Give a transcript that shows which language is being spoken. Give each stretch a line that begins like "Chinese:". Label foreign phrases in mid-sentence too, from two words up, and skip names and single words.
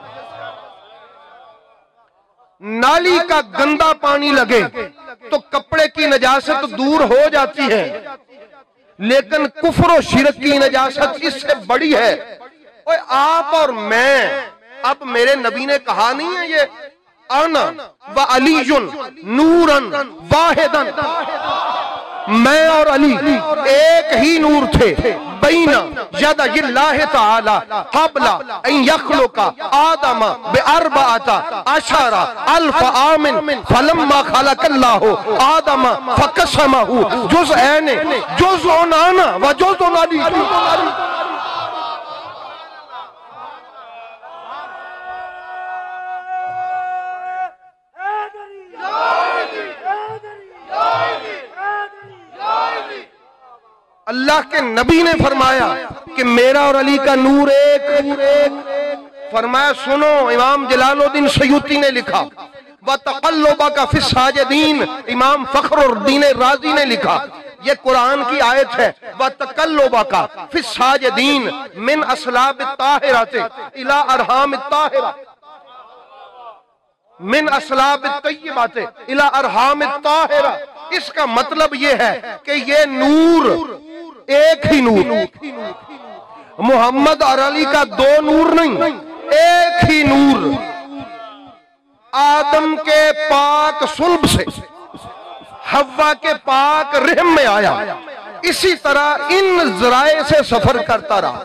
Hindi: नाली का गंदा पानी लगे तो कपड़े की नजासत दूर हो जाती है, लेकिन कुफर और शिरक की नजासत इससे बड़ी है। और आप और मैं, अब मेरे नबी ने कहा नहीं है ये
Arabic: أنا وعلي نوراً واحداً,
Hindi: मैं और अली एक ही नूर थे।
Arabic: بين يدي الله تعالى قبل أن يخلق آدم بأربعة عشر ألف عام فلما خلق الله آدم فقسمه جزأين جزء أنا وجزء علي.
Hindi: अल्लाह के नबी ने फरमाया कि मेरा और अली का नूर एक। फरमाया सुनो, इमाम जलालुद्दीन सयूती ने लिखा,
Arabic: وتقلبك في الساجدين,
Hindi: इमाम फ़ख्रुद्दीन राज़ी ने लिखा, ये कुरान की आयत है।
Arabic: وتقلبك في الساجدين من أصلاب الطاهرات إلى أرحام الطاهرة من أصلاب الطيبات إلى أرحام الطاهرة.
Hindi: इसका मतलब ये है कि ये नूर एक ही नूर, मोहम्मद और अली का दो नूर नहीं, एक ही नूर। आदम के पाक सुल्ब से हव्वा के पाक रहम में आया, इसी तरह इन जराए से सफर करता रहा।